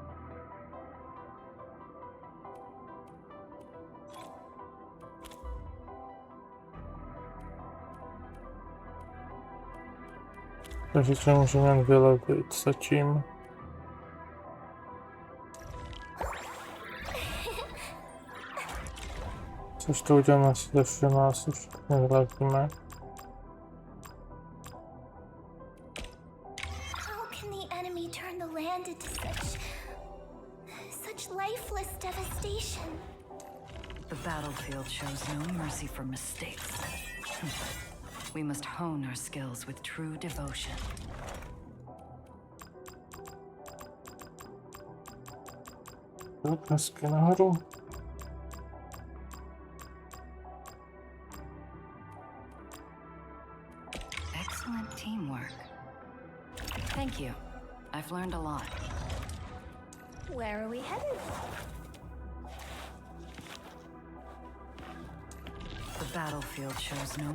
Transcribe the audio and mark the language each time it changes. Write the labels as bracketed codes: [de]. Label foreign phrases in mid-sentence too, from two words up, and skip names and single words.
[cs] Takže se můžeme jen vylevit zatím. Což to uděláme asi ze všema, asi všechny vylevíme. [en] How can the enemy turn the land into such lifeless devastation? The battlefield shows no mercy for mistakes. We must hone our skills with true devotion. [cs] Hezky nahoru. [en] Excellent teamwork. Thank you. I've learned a lot. Where are we headed? The battlefield shows no...